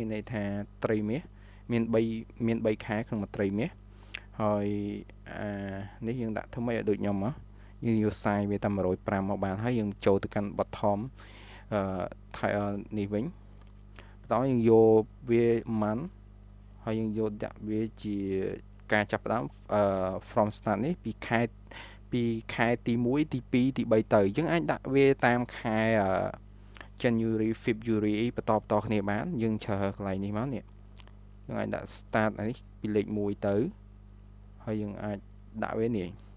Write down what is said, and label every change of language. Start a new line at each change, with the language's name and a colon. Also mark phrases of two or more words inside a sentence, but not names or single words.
Khmer: មានន័យថាត្រីមាសមាន3ខែក្នុងមួយត្រីមាសហើយនេះយើងដាក់ធ្វើម៉េចឲ្យដូចខ្ញុំមកយើងយក size វាតាម105មកបានហើយយើងចូលទៅកាន់ bottomនេះវិញបន្តយើងយកវាមិនហើយយើងយកដាក់វាជាការចាប់ផ្ដើម
English: from start
Khmer: នេះពីខែទី1ទី2ទី3ទៅយើងអាចដាក់វាតាមខែ
English: January February
Khmer: បន្តគ្នាបានយើងជ្រើសកន្លែងនេះមកនេះយើងអាចដាក់ start នេះពីលេខ1ទៅហើយយើងអាចដាក់វានេះ